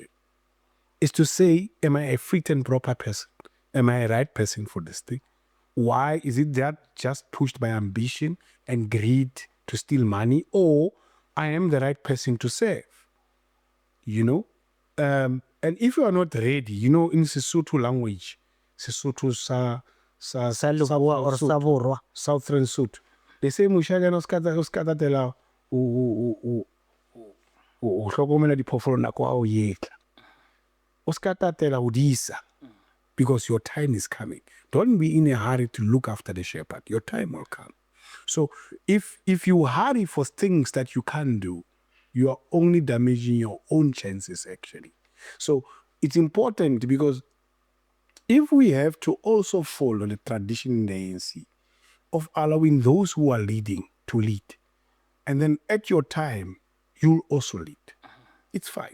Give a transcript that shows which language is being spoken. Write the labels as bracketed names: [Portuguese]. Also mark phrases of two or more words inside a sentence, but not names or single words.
[English] Is to say, am I a fit and proper person? Am I a right person for this thing? Why is it that just pushed by ambition and greed to steal money, or I am the right person to serve? You know? And if you are not ready, you know, in Sesotho language, Sesotho Sa Leboa or sa Borwa. Southern Sotho, they say [Southern Sotho] moshanyana o ska tatela o hlokomela diphoofolo nako a o etla. O ska tatela o di isa, [English] because your time is coming. Don't be in a hurry to look after the shepherd. Your time will come. So if you hurry for things that you can't do, you are only damaging your own chances, actually. So it's important, because if we have to also follow the tradition in the ANC of allowing those who are leading to lead, and then at your time, you'll also lead, it's fine.